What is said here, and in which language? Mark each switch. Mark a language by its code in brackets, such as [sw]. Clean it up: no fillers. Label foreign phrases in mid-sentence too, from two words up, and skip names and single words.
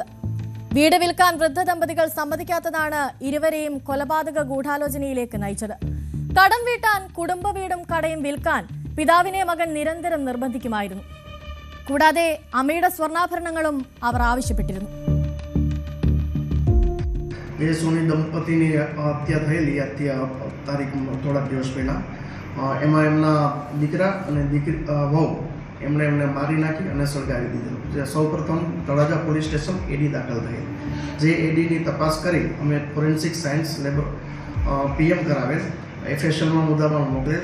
[ml] വീട് വിൽക്കാൻ വൃദ്ധ ദമ്പതികൾ സമ്മതിക്കാത്തതാണ് ഇരുവരെയും കൊലപാതക ഗൂഢാലോചനയിലേക്ക് നയിച്ചത്. കടം വീട്ടാൻ കുടുംബ വീടും കടയും വിൽക്കാൻ പിതാവിനെ മകൻ നിരന്തരം നിർബന്ധിക്കുമായിരുന്നു. കൂടാതെ അമ്മയുടെ സ്വർണ്ണാഭരണങ്ങളും അവർ ആവശ്യപ്പെട്ടിരുന്നു. [gu] એ સોની દંપતીની હત્યા થયેલી તારીખ થોડાક દિવસ પહેલાં એમાં એમના દીકરા અને વહુ એમને મારી નાખી અને સળગાવી દીધેલું. સૌપ્રથમ તળાજા [en] police station [gu] એડી દાખલ થઈ. જે એડીની તપાસ કરી અમે [en] forensic science lab PM [gu] કરાવેલ, એફએસએલમાં મુદ્દામાં મોકલેલ.